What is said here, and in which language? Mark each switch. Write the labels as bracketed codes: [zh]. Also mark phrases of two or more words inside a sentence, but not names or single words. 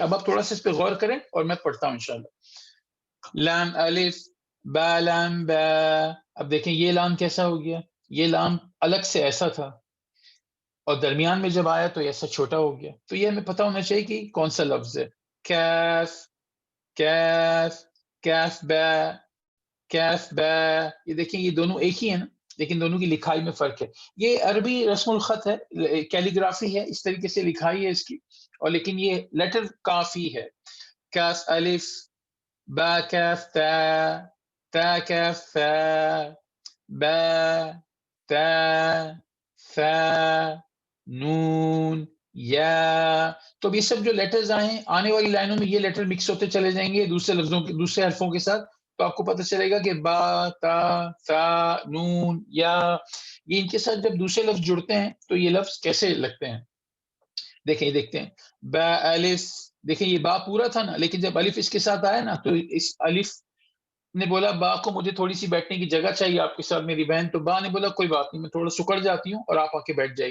[ur] اب آپ تھوڑا سا اس پہ غور کریں اور میں پڑھتا ہوں انشاءاللہ. لام الف، با لام با. اب دیکھیں یہ لام کیسا ہو گیا، یہ لام الگ سے ایسا تھا اور درمیان میں جب آیا تو ایسا چھوٹا ہو گیا. تو یہ ہمیں پتہ ہونا چاہیے کہ کون سا لفظ ہے. کیف، کیف، کیف با، کیف با. یہ دیکھیں یہ دونوں ایک ہی ہیں نا، لیکن دونوں کی لکھائی میں فرق ہے. یہ عربی رسم الخط ہے, کیلیگرافی ہے, اس طریقے سے لکھائی ہے اس کی, اور لیکن یہ لیٹر کافی ہے. کاف الف, با کاف تا, تا کاف ثا, با تا ثا نون یا. تو یہ سب جو لیٹرز آئے ہیں, آنے والی لائنوں میں یہ لیٹر مکس ہوتے چلے جائیں گے دوسرے لفظوں کے, دوسرے حرفوں کے ساتھ. تو آپ کو پتہ چلے گا کہ با, تا, ثا, نون, یا, یہ ان کے ساتھ جب دوسرے لفظ جڑتے ہیں تو یہ لفظ کیسے لگتے ہیں. دیکھیں یہ دیکھتے ہیں, با الف, دیکھیں یہ با پورا تھا نا, لیکن جب الف اس کے ساتھ آیا نا تو اس الف نے بولا با کو مجھے تھوڑی سی بیٹھنے کی جگہ چاہیے آپ کے ساتھ میری بہن, تو با نے بولا کوئی بات نہیں, میں تھوڑا سکڑ جاتی ہوں اور آپ آ کے بیٹھ جائیے.